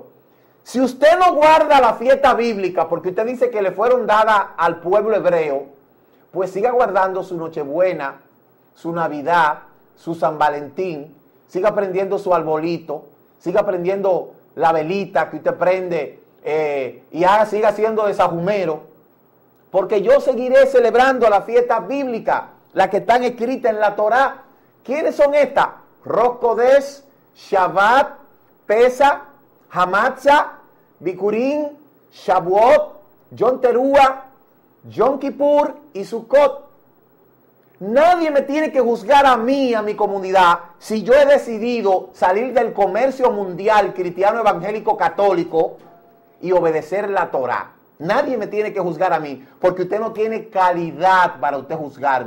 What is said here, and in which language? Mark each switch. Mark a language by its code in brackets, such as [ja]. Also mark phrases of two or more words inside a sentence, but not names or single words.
[es] Si usted no guarda la fiesta bíblica, porque usted dice que le fueron dadas al pueblo hebreo, pues siga guardando su Nochebuena, su Navidad, su San Valentín, siga prendiendo su arbolito, siga prendiendo la velita que usted prende y siga siendo de sajumero, porque yo seguiré celebrando las fiestas bíblicas, las que están escritas en la Torá. ¿Quiénes son estas? Rosh Kodesh, Shabbat, Pesach, Hamatzah, Bikurim, Shavuot, Yom Teruah, Yom Kippur y Sukkot. Nadie me tiene que juzgar a mí, a mi comunidad, si yo he decidido salir del comercio mundial cristiano evangélico católico y obedecer la Torá. Nadie me tiene que juzgar a mí, porque usted no tiene calidad para usted juzgarme.